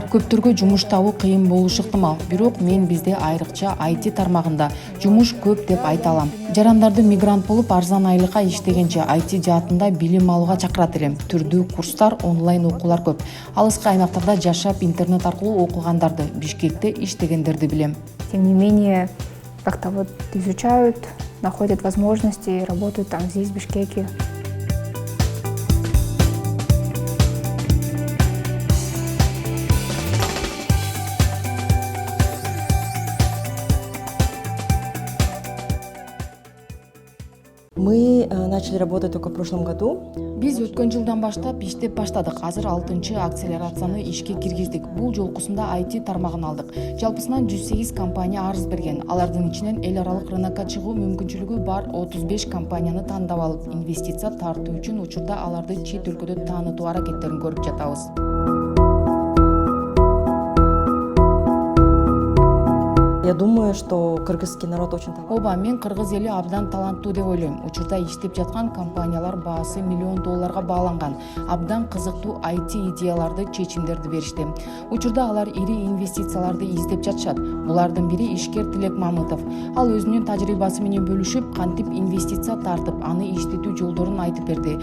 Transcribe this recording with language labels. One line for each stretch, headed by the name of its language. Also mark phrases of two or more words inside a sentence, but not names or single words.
Kyrgyz: Көптөргө жумуш табуу кыйын болушу ыктымал. Бирок мен бизде айрыкча IT тармагында жумуш көп деп айта алам. Жарандарды мигрант болуп арзан айлыкка иштегенче IT жаатында билим алууга чакырат элем. Түрдүү курстар, онлайн окуулар көп. Алыскы аймактарда жашап интернет аркылуу окугандарды, Бишкекте иштегендерди билем.
Russian: Тем не менее, как-то вот изучают, находят возможности, работают там здесь, в Бишкеке. Мы начали работать только в прошлом году.
Kyrgyz: Биз өткөн жылдан баштап иштеп баштадык. Азыр 6-чы акселерацияны ишке киргиздик. Бул жолкусунда IT тармагын алдык. Жалпысынан 108 компания арыз берген. Алардын ичинен эл аралык рынокко чыгуу мүмкүнчүлүгү бар 35 компанияны тандап алып, инвестиция тартуу үчүн учурда аларды чет өлкөдө таанытуу аракеттерин көрүп жатабыз.
Russian: Я думаю, что кыргызский народ очень талантлив.
Kyrgyz: Оба, мен кыргыз эли абдан таланттуу деп ойлойм. Учурда иштеп жаткан компаниялар баасы $1 миллион бааланган. Абдан кызыктуу IT идеяларды, чечимдерди беришти. Учурда алар ири инвестицияларды издеп жатышат. Булардын бири ишкер Тилек Мамытов. Ал өзүнүн тажрыйбасы менен бөлүшүп, кантип инвестиция тартып, аны иштетүү жолдорун айтып берди.